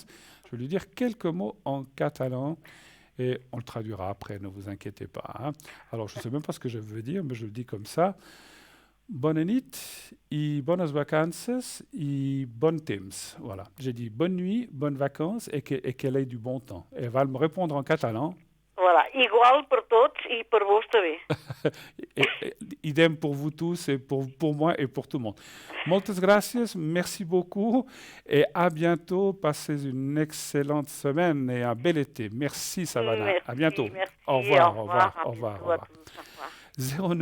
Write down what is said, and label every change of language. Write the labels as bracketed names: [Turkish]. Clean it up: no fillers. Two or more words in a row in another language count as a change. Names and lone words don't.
[French] Je vais lui dire quelques mots en catalan. Et on le traduira après, ne vous inquiétez pas. Hein. Alors, je ne sais même pas ce que je veux dire, mais je le dis comme ça. Bonne nit et bonnes vacances et bon temps. Voilà. J'ai dit bonne nuit, bonnes vacances et qu'elle ait du bon temps. Elle va me répondre en catalan. Voilà, [Catalan] igual per tots i per vos també. [French] Idem pour vous tous et pour moi et pour tout le monde. [Catalan] Moltes gracias, [French] merci beaucoup et à bientôt. Passez une excellente semaine et un bel été. Merci Savannah. Merci, À bientôt. merci. Au revoir, Au au revoir, revoir, à au revoir, bientôt au à revoir. tous. Au revoir.